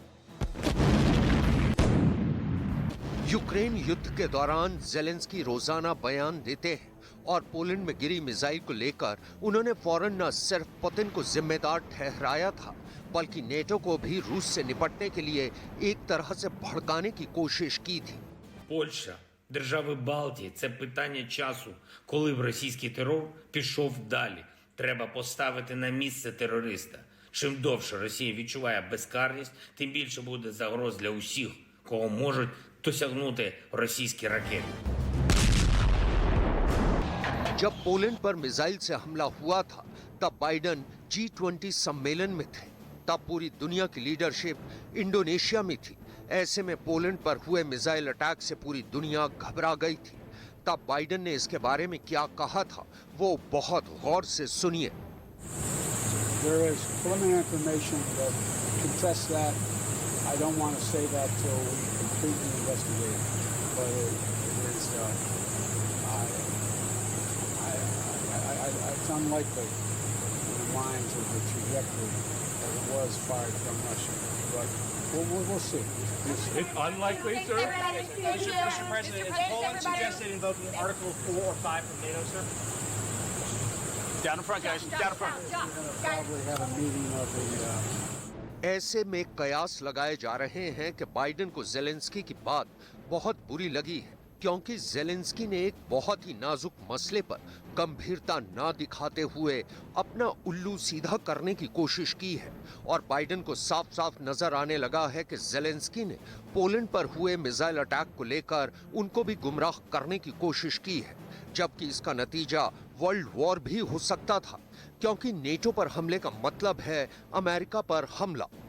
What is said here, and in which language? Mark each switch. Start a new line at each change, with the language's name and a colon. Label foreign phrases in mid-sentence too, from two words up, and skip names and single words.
Hindi: यूक्रेन युद्ध के दौरान जेलेंस्की रोजाना बयान देते हैं और पोलैंड में गिरी मिसाइल को लेकर उन्होंने फौरन न सिर्फ पुतिन को जिम्मेदार ठहराया था बल्कि नेटो को भी रूस से निपटने के लिए एक तरह से भड़काने की कोशिश की थी।
Ukrainian: Польща, держави Балтії – це питання часу, коли б російський терор пішов далі. Треба поставити на місце терориста. Чим довше Росія відчуває безкарність, тим більше буде загроз для усіх, кого можуть досягнути російські ракети.
Hindi: जब पोलैंड पर मिसाइल से हमला हुआ था तब बाइडेन G20 सम्मेलन में थे। तब पूरी दुनिया की लीडरशिप इंडोनेशिया में थी। ऐसे में पोलैंड पर हुए
English: missile attack
Hindi: से पूरी दुनिया घबरा गई थी। तब बाइडेन ने इसके बारे में क्या कहा था वो बहुत गौर से सुनिए।
English: There is preliminary information that contests that. I don't want to say that till we complete the investigation, but it is. It's unlikely in the minds of the trajectory that it was fired from Russia, but we'll see. It's unlikely, sir. Mr. President, is Poland suggested invoking Article 4 or 5 from NATO, sir? Down in front, guys. Down in front. We're going to probably have a meeting of the.
Hindi: ऐसे में कयास लगाए जा रहे हैं कि बाइडेन को जेलेंस्की की बात बहुत बुरी लगी है क्योंकि जेलेंस्की ने एक बहुत ही नाजुक मसले पर गंभीरता ना दिखाते हुए अपना उल्लू सीधा करने की कोशिश की है और बाइडेन को साफ साफ नजर आने लगा है कि जेलेंस्की ने पोलैंड पर हुए
English: missile attack
Hindi: को लेकर उनको भी गुमराह करने की कोशिश की है, जबकि इसका नतीजा
English: world war
Hindi: भी हो सकता था क्योंकि नेटो पर हमले का मतलब है अमेरिका पर हमला।